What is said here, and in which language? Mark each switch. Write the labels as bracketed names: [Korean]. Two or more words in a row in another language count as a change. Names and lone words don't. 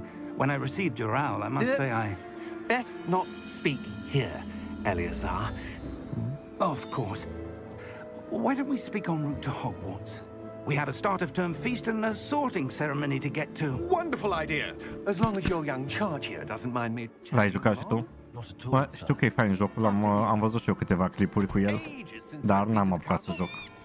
[English] When I received your owl, I must say I... Best not speak here, Eleazar. Of course. Why don't we speak en route to Hogwarts? We have a start-of-term feast and a sorting ceremony to get to. Wonderful idea! As long as your young charge here doesn't mind me... [Romanian] L-ai jucat și tu? Bă, știu că e fain jocul, am văzut și eu câteva clipuri cu el, dar n-am apucat să joc.